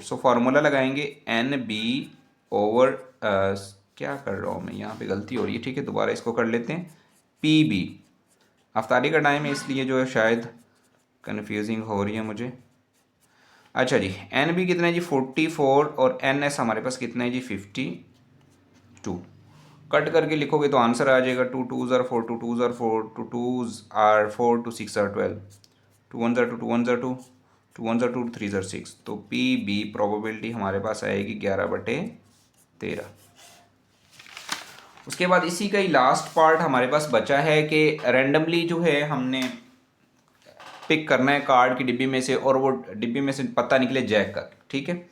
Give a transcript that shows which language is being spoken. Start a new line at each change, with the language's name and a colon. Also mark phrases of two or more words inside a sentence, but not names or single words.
English: so formula
Urdu: لگائیں گے
English: NB over
Urdu: کیا کر رہا ہوں میں، یہاں پہ غلطی ہو رہی ہے، ٹھیک ہے، دوبارہ اس کو کر لیتے ہیں، PB. افطاری کا ٹائم ہے اس لیے جو ہے شاید کنفیوزنگ ہو رہی ہے مجھے. اچھا جی، NB کتنا ہے جی 44 اور NS ہمارے پاس کتنا ہے جی 52. کٹ کر کے لکھو گے تو آنسر آ جائے گا
English: 2 2s are 4, 2 2s are 4, 2 2s are 4, 2 6 are 12, 2 1s are 2, 2 1s are 2, 2 1s are 2, 3s are 6।
Urdu: تو PB پروبیبلٹی ہمارے پاس آئے گی 11/13. اس کے بعد اسی کا ہی
English: last part
Urdu: ہمارے پاس بچا ہے کہ رینڈملی جو ہے ہم نے پک کرنا ہے کارڈ کی ڈبی میں سے، اور وہ ڈبی میں سے پتا نکلے جیک کا، ٹھیک ہے.